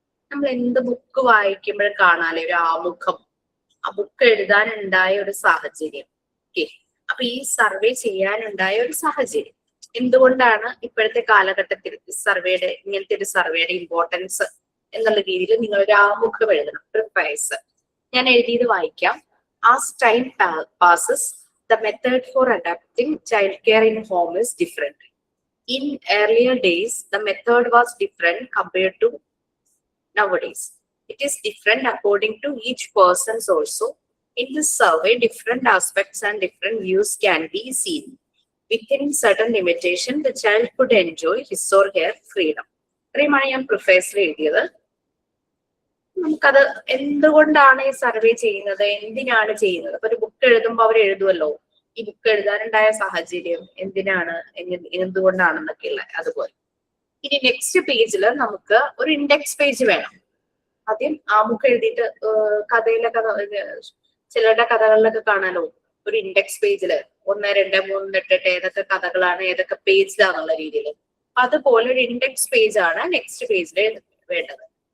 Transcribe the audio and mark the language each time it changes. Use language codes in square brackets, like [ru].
[ml] നമ്മൾ എന്ത് ബുക്ക് വായിക്കുമ്പോഴും കാണാല്ലേ ഒരു ആമുഖം, ആ ബുക്ക് എഴുതാനുണ്ടായ ഒരു സാഹചര്യം. ഓക്കെ, അപ്പൊ ഈ സർവേ ചെയ്യാനുണ്ടായ ഒരു സാഹചര്യം എന്തുകൊണ്ടാണ് ഇപ്പോഴത്തെ കാലഘട്ടത്തിൽ സർവേയുടെ ഇങ്ങനത്തെ ഒരു സർവേയുടെ ഇമ്പോർട്ടൻസ് എന്നുള്ള രീതിയിൽ നിങ്ങൾ ഒരു ആമുഖം എഴുതണം, പ്രിഫൈസ്. ഞാൻ എഴുതിയത് വായിക്കാം. [en] As time passes, the method for adapting childcare in home is different. In earlier days, the method was different compared to nowadays. It is different according to each person's also. In this survey, different aspects and different views can be seen. Within certain limitation, the child could enjoy his or her freedom. [ml] ഇത്രയുമാണ് ഞാൻ പ്രിഫേഴ്സിൽ എഴുതിയത്. നമുക്കത് എന്തുകൊണ്ടാണ് ഈ survey ചെയ്യുന്നത്, എന്തിനാണ് ചെയ്യുന്നത്? അപ്പൊ ഒരു ബുക്ക് എഴുതുമ്പോൾ അവർ എഴുതുമല്ലോ ഈ ബുക്ക് എഴുതാനുണ്ടായ സാഹചര്യം എന്തിനാണ്, എന്തുകൊണ്ടാണെന്നൊക്കെ ഉള്ള അതുപോലെ. ഇനി നെക്സ്റ്റ് പേജിൽ നമുക്ക് ഒരു ഇൻഡെക്സ് പേജ് വേണം. ആദ്യം ആമുഖം എഴുതിയിട്ട് കഥയിലൊക്കെ ചിലരുടെ കഥകളിലൊക്കെ കാണാലോ ഒരു ഇൻഡെക്സ് പേജില് 1, 2, 3 8 ഏതൊക്കെ കഥകളാണ് ഏതൊക്കെ പേജിലാന്നുള്ള രീതിയിൽ. അതുപോലെ ഒരു ഇൻഡെക്സ് പേജ് ആണ് നെക്സ്റ്റ് പേജിൽ വേണ്ടത്.